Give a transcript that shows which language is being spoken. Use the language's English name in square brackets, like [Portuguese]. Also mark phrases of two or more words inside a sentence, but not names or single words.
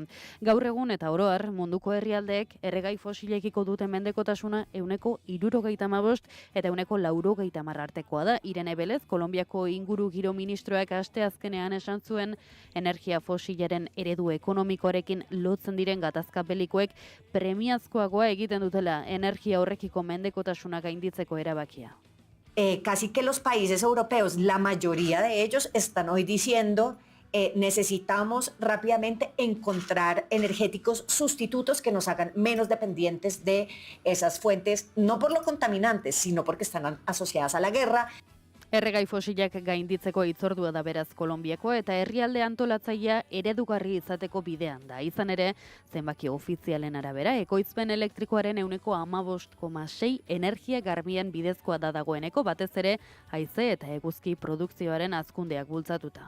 [Basque] Gaur egun eta oro har munduko herrialdeek erregai fosilekiko duten mendekotasuna 75 eta 90 artekoa da. Irene Belez, Kolonbiako ingurugiro ministroak asteazkenean esan zuen energia fosilaren eredu ekonomikoarekin lotzen diren gatazka belikoek premiazkoagoa egiten dutela energia horrekiko mendekotasuna gainditzeko erabakia. [Spanish] Casi que los países europeos, la mayoría de ellos están hoy diciendo necesitamos rápidamente encontrar energéticos sustitutos que nos hagan menos dependientes de esas fuentes, no por lo contaminantes, sino porque están asociadas a la guerra. [Basque] Erregai fosilak gainditzeko hitzordua da beraz Kolonbiako eta herrialde antolatzailea eredugarri izateko bidean da. Izan ere, zenbaki ofizialen arabera, ekoizpen elektrikoaren 15,6 energia garbien bidezkoa da dagoeneko, batez ere haize eta eguzki produkzioaren hazkundeak bultzatuta.